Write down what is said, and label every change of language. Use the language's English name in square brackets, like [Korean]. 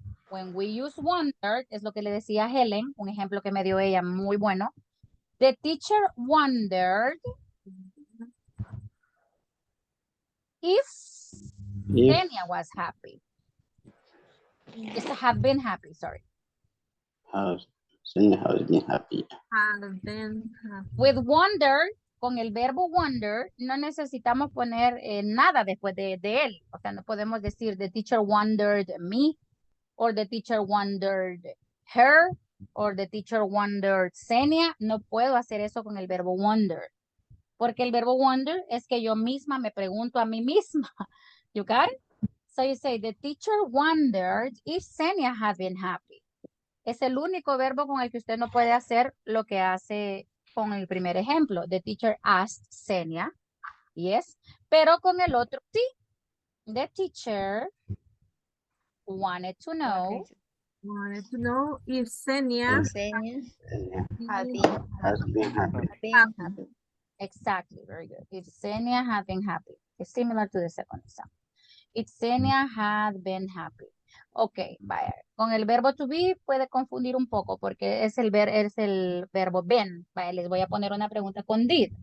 [English] When we use wondered, [Spanish] es lo que le decía a Helen, un ejemplo que me dio ella muy bueno. [English] The teacher wondered if Xenia was happy. Just have been happy, sorry. Xenia has been happy. With wonder, [Spanish] con el verbo wonder, no necesitamos poner nada después de él. O sea, no podemos decir [English] the teacher wondered me, or the teacher wondered her, or the teacher wondered Xenia. [Spanish] No puedo hacer eso con el verbo wonder. Porque el verbo wonder es que yo misma me pregunto a mí misma. [English] You got it? So you say, the teacher wondered if Xenia had been happy. [Spanish] Es el único verbo con el que usted no puede hacer lo que hace con el primer ejemplo. [English] The teacher asked Xenia. Yes. [Spanish] Pero con el otro, sí. [English] The teacher wanted to know. If Xenia Has been happy. Exactly. Very good. If Xenia had been happy. It's similar to the second example. If Xenia had been happy. Ok, vaya. [Spanish] Con el verbo to be puede confundir un poco porque es el verbo been. Vaya, les voy a poner una pregunta con did.